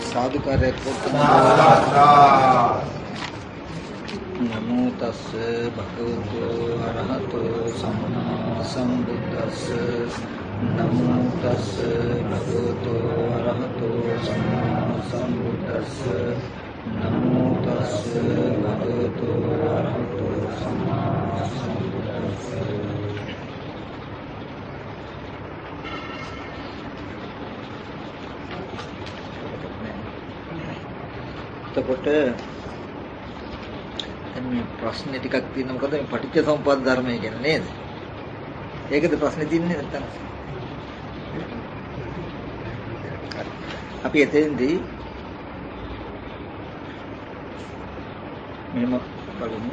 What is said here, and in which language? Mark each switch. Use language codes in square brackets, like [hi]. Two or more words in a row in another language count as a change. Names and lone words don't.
[pi] සාදුකාරයක් නමෝ තස්ස භගවතු අරහතෝ සම්මා සම්බුද්දස්ස නමෝ තස්ස භගවතු අරහතෝ සම්මා සම්බුද්දස්ස නමෝ තස්ස භගවතු අරහතෝ සම්මා සම්බුද්දස්ස. [si] එතකොට මේ ප්‍රශ්න ටිකක් තියෙනවා. මොකද මේ පටිච්චසමුප්පාද ධර්මය ගැන නේද? ඒකද ප්‍රශ්නේ තියෙන්නේ නැත්තම්. අපි එතෙන්දී මෙහෙම බලමු.